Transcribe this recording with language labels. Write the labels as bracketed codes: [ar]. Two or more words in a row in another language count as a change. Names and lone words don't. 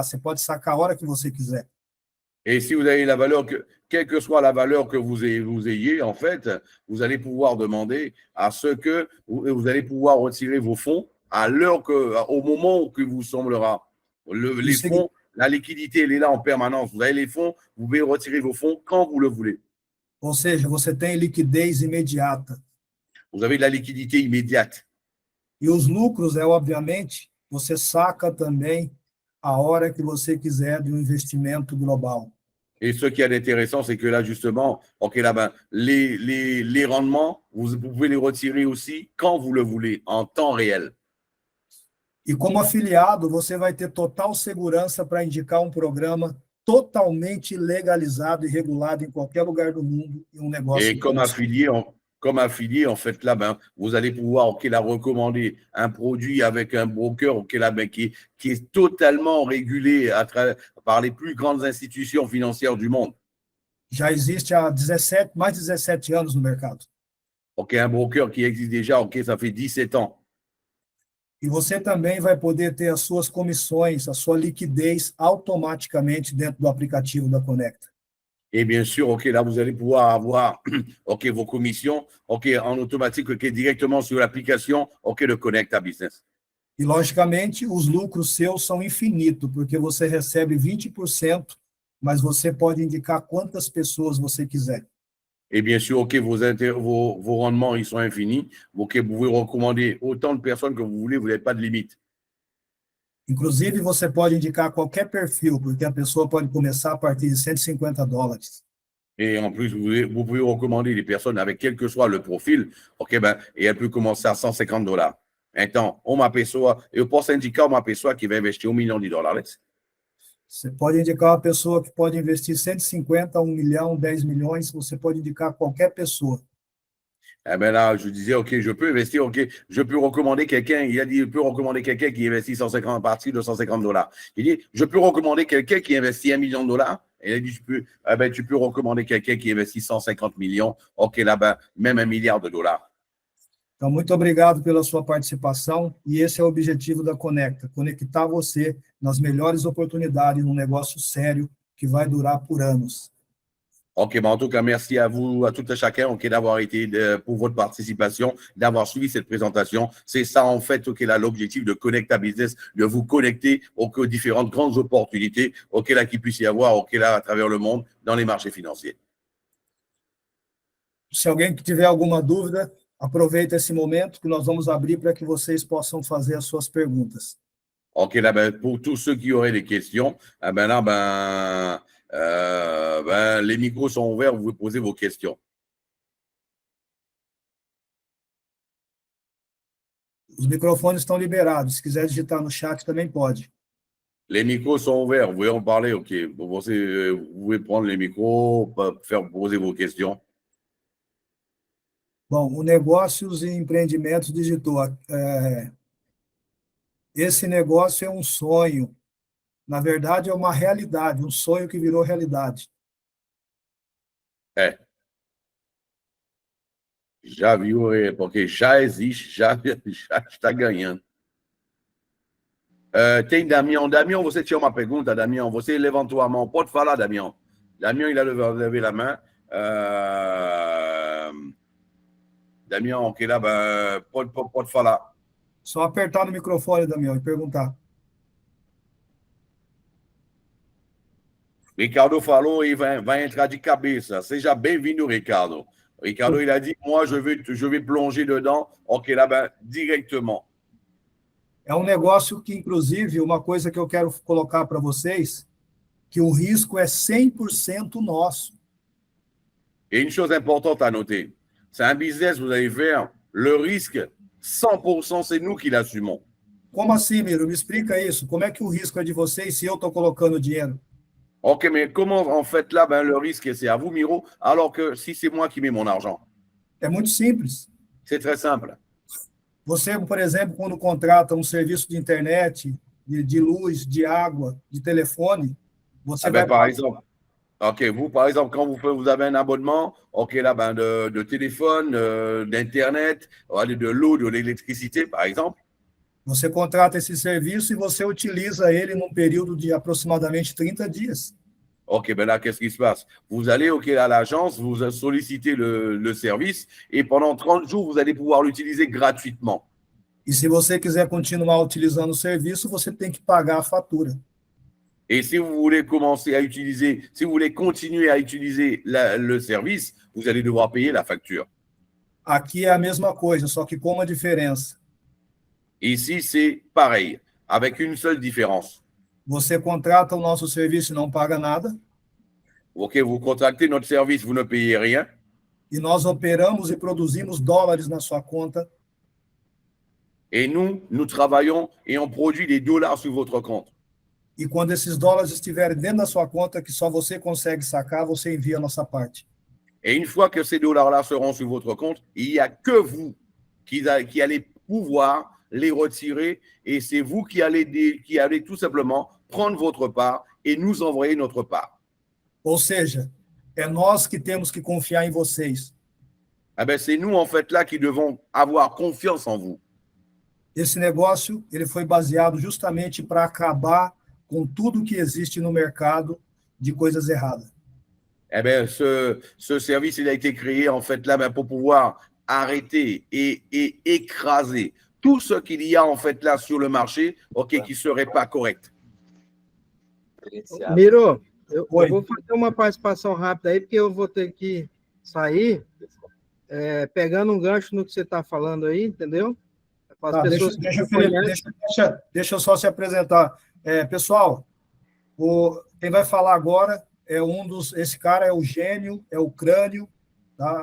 [pt] Você pode sacar a hora que você quiser. [fr] Et si vous avez la valeur, quelle que soit la valeur que vous ayez, en fait, vous allez pouvoir demander à ce que vous allez pouvoir retirer vos fonds au moment que vous semblera. Les fonds, la liquidité, elle est là en permanence. Vous avez les fonds, vous pouvez retirer vos fonds quand vous le voulez. [pt] Ou seja, você tem liquidez imediata. [fr] Vous avez de la liquidité immédiate. [pt] E os lucros, obviamente, você saca também a hora que você quiser de um investimento global. [fr] Et ce qui est intéressant, c'est que là, justement, OK, là, les rendements, vous pouvez les retirer aussi quand vous le voulez, en temps réel. [pt] E como afiliado, você vai ter total segurança para indicar um programa totalmente legalizado e regulado em qualquer lugar do mundo e um negócio. [fr] Et comme affilié, en fait, là, vous allez pouvoir, OK, là, recommander un produit avec un broker, OK, là, qui est totalement régulé par les plus grandes institutions financières du monde. [pt] Já existe há mais de 17 anos no mercado. [fr] OK, un broker qui existe déjà, OK, ça fait 17 ans. [pt] E você também vai poder ter as suas comissões, a sua liquidez automaticamente dentro do aplicativo da Conecta. [fr] Et bien sûr, OK, là, vous allez pouvoir avoir OK, vos commissions OK, en automatique OK, directement sur l'application OK, de Conecta Business. [pt] E, logicamente, os lucros seus são infinitos, porque você recebe 20% mas você pode indicar quantas pessoas você quiser. [fr] Et bien sûr, OK, vos rendements, ils sont infinis. OK, vous pouvez recommander autant de personnes que vous voulez, vous n'avez pas de limite. [pt] Inclusive, você pode indicar qualquer perfil, porque a pessoa pode começar a partir de $150. [fr] Et en plus, vous pouvez recommander les personnes avec quel que soit le profil, OK, ben, et elle peut commencer à $150. [pt] Então, uma pessoa, eu posso indicar uma pessoa que vai investir $1 million, Alex? Você pode indicar uma pessoa que pode investir 150, 1 milhão, 10 milhões, você pode indicar qualquer pessoa. [fr] Eh ben là, je disais, OK, je peux investir, OK, je peux recommander quelqu'un, il a dit, je peux recommander quelqu'un qui investit 150 à partir de $150. Il dit, je peux recommander quelqu'un qui investit $1 million. Et il a dit, tu peux recommander quelqu'un qui investit 150 millions. OK, là, ben, même $1 milliard. [pt] Então, muito obrigado pela sua participação, e esse é o objetivo da Conecta, conectar você nas melhores oportunidades num negócio sério que vai durar por anos. [fr] OK, ben en tout cas, merci à vous, à tout et chacun, OK, d'avoir été, pour votre participation, d'avoir suivi cette présentation. C'est ça, en fait, OK, là, l'objectif de Connecta Business, de vous connecter aux différentes grandes opportunités, OK, là, qu'il puisse y avoir, OK, là, à travers le monde, dans les marchés financiers. [pt] Se alguém que tiver alguma dúvida, aproveita esse momento que nós vamos abrir para que vocês possam fazer as suas perguntas. [fr] OK, là, ben, pour tous ceux qui auraient des questions, ben là, les micros sont ouverts, vous pouvez poser vos questions. [pt] Os microfones estão liberados. Se quiser digitar no chat, também pode. [fr] Les micros sont ouverts, vous pouvez en parler, OK. Vous pouvez prendre les micros, faire poser vos questions. [pt] Bom, o Negócios e Empreendimentos digitou. Esse negócio é um sonho. Na verdade, é uma realidade, um sonho que virou realidade. É. Já viu, porque já existe, já está ganhando. Tem Damião. Damião, você tinha uma pergunta, Damião? Você levantou a mão. Pode falar, Damião. Damião, [fr] il a levé la main. Damião, OK, là, ben, [pt] pode falar. Só apertar no microfone, Damião, e perguntar. Ricardo falou e vai entrar de cabeça. Seja bem-vindo, Ricardo. Ricardo, [fr] il a dit, moi, je vais plonger dedans. OK, là, ben, directement. [pt] É um negócio que, inclusive, uma coisa que eu quero colocar para vocês, que o risco é 100% nosso. [fr] Et une chose importante à noter, c'est un business, vous allez faire, le risque, 100%, c'est nous qui l'assumons. [pt] Como assim, Miro? Me explica isso. Como é que o risco é de vocês se eu estou colocando dinheiro? [fr] OK, mais comment, en fait, là, ben, le risque, c'est à vous, Miro, alors que si c'est moi qui mets mon argent? [pt] É muito simples. [fr] C'est très simple. [pt] Você, por exemplo, quando contrata um serviço de internet, de luz, de água, de telefone, você vai... [fr] Par exemple, OK, vous, par exemple, quand vous avez un abonnement, OK, là, ben, de téléphone, d'Internet, de l'eau, de l'électricité, par exemple. [pt] Você contrata esse serviço e você utiliza ele num período de aproximadamente 30 dias. [fr] OK, ben là, qu'est-ce qui se passe? Vous allez, OK, à l'agence, vous sollicitez le service et pendant 30 jours, vous allez pouvoir l'utiliser gratuitement. [pt] E se você quiser continuar utilizando o serviço, você tem que pagar a fatura. [fr] Et si vous voulez commencer à utiliser, si vous voulez continuer à utiliser le service, vous allez devoir payer la facture. [pt] Aqui é a mesma coisa, só que com uma diferença. [fr] Ici, c'est pareil, avec une seule différence. [pt] Você contrata o nosso serviço e não paga nada. [fr] OK, vous contractez notre service, vous ne payez rien. [pt] E nós operamos e produzimos dólares na sua conta. [fr] Et nous travaillons et on produit des dollars sur votre compte. [pt] E quando esses dólares estiverem dentro da sua conta, que só você consegue sacar, você envia a nossa parte. [fr] Et une fois que ces dollars-là seront sur votre compte, il n'y a que vous qui allez pouvoir les retirer et c'est vous qui allez tout simplement prendre votre part et nous envoyer notre part. [pt] Ou seja, é nós que temos que confiar em vocês. [fr] Eh ben, c'est nous, en fait, là, qui devons avoir confiance en vous. [pt] Esse negócio ele foi baseado justamente para acabar com tudo que existe no mercado de coisas erradas. [fr] Eh bien, ce service, il a été créé, en fait, là, ben, pour pouvoir arrêter et écraser tout ce qu'il y a, en fait, là, sur le marché, OK, qui ne serait pas correct. [pt] Miro, Eu Oi. vou fazer uma participação rápida aí, porque eu vou ter que sair, pegando um gancho no que você está falando aí, entendeu? Para as Tá, pessoas que deixa, não Felipe, conhecem. deixa eu só se apresentar. Pessoal, quem vai falar agora esse cara é o gênio, é o crânio, tá?